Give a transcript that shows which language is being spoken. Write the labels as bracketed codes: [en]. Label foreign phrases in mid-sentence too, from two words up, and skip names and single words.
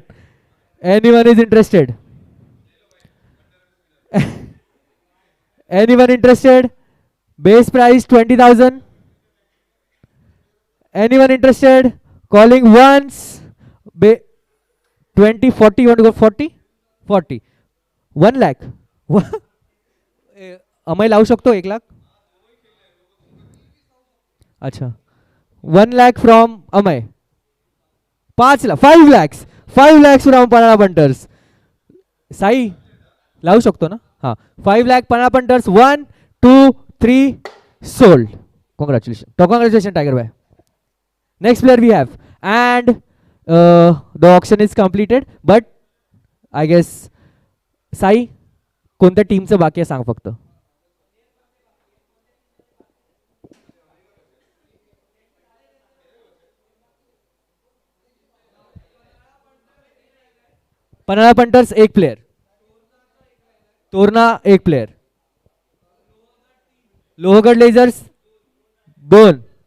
[en] Anyone is interested? Anyone interested? Base price 20,000. Anyone interested? Calling once. 20, 40. You want to go 40? 40. 1 lakh. Amay [mr] लावू शकतो [en] 1 lakh? अच्छा. 1 lakh from Amay. 5 lakh. 5 lakhs. 5 lakhs from Panana Punters. [mr] Sai लावू शकतो ना? हाँ. [en] 5 lakh Panana Punters. 1, 2, 3 sold. Congratulations. Congratulations, Tiger Bhai. Next player we have, and the auction is completed, but I guess [mr] साई कोणत्या टीमचं बाकी आहे सांग फक्त. पन्हाळा पंटर्स एक प्लेयर, तोरणा एक प्लेयर, लोहगड लेझर्स 2,